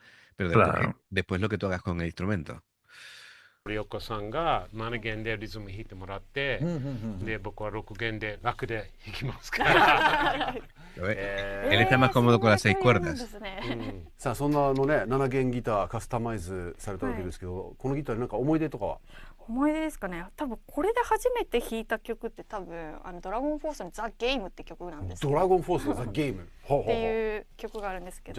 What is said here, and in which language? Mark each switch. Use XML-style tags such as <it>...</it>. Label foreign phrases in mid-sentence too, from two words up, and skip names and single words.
<es>Pero Claro. después lo que tú hagas con el instrumento.</es> <ja>森岡さんが7弦でリズム弾いてもらって、で、僕は6弦で楽で弾きますから。</ja> <es>Él está más cómodo con las 6 cuerdas.</es> <ja>さあそんなね7弦ギターカスタマイズされたわけですけど、このギターになんか思い出とかは？思い出ですかね。多分これで初めて弾いた曲って多分ドラゴンフォースのザ・ゲームって曲なんですけど。ドラゴンフォースのザ・ゲームっていう曲があるんですけど。</ja>